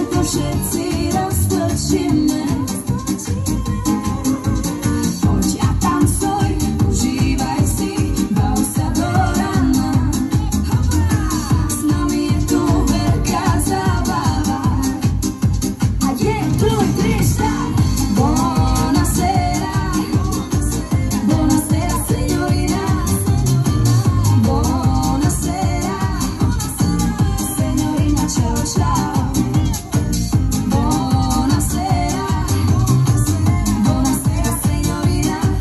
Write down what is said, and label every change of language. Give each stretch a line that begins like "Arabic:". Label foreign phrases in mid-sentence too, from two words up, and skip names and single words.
Slovak: všetci roztočíme. Poď a tancuj, užívaj si, bav sa do rana. S nami je tu veľká zábava. A je tvoj Krista.
Italian: Buonasera, buonasera signorina. Buonasera, signorina, ciao ciao. Buonasera, buonasera signorina.